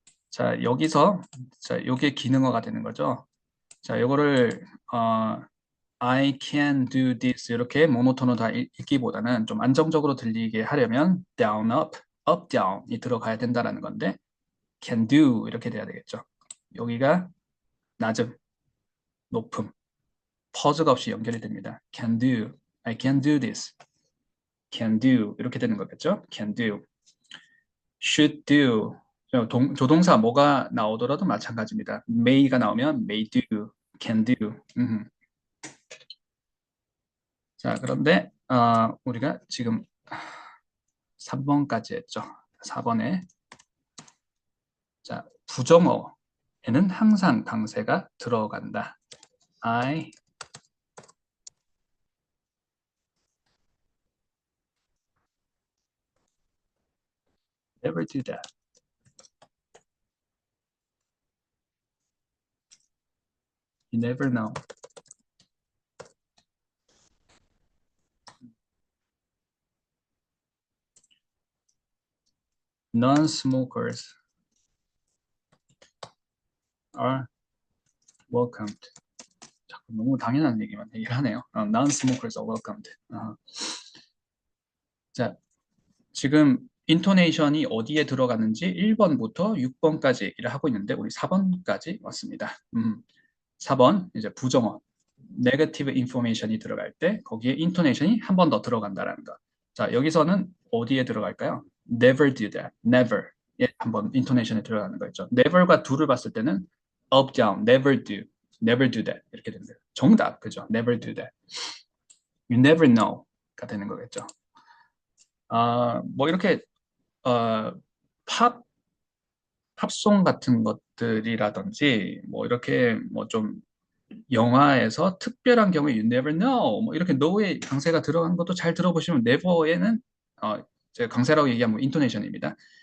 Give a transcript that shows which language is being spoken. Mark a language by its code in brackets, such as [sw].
[ko] 자, 여기서, 자, 요게 기능어가 되는 거죠. 자, 요거를, [en] I can do this [ko] 이렇게 모노톤으로 다 읽기보다는 좀 안정적으로 들리게 하려면 [en] down, up, up, down [ko] 이 들어가야 된다는 건데 can do 이렇게 돼야 되겠죠. 여기가 낮음, 높음, 퍼즈가 없이 연결이 됩니다. [en] can do, I can do this, can do [ko] 이렇게 되는 거겠죠. [en] can do, should do [ko] 조동사 뭐가 나오더라도 마찬가지입니다. [en] may가 나오면 may do, can do. [ko] 자, 그런데 우리가 지금 3번까지 했죠. 4번에 자, 부정어에는 항상 강세가 들어간다. [en] I never do that. You never know. Non-smokers are welcomed. [ko] 자꾸 너무 당연한 얘기만 얘기를 하네요. [en] Non-smokers are welcomed. [ko] 자, 지금 인토네이션이 어디에 들어가는지 1번부터 6번까지 얘기를 하고 있는데 우리 4번까지 왔습니다. 4번 이제 부정어 네거티브 인포메이션이 들어갈 때 거기에 인토네이션이 한 번 더 들어간다라는 거. 자, 여기서는 어디에 들어갈까요? [en] Never do that. Never. [ko] 예, 한번 인토네이션에 들어가는 거 있죠. [en] Never과 do를 봤을 때는 up, down, never do, never do that [ko] 이렇게 됩니다. 정답, 그죠? [en] Never do that. [ko] You never know가 되는 거겠죠. 뭐 이렇게 어, 팝 팝송 같은 것들이라든지 뭐 이렇게 뭐 좀 영화에서 특별한 경우에 [en] you never know [ko] 뭐 이렇게 know의 강세가 들어간 것도 잘 들어보시면 never에는 제가 강세라고 얘기한 뭐 인토네이션입니다.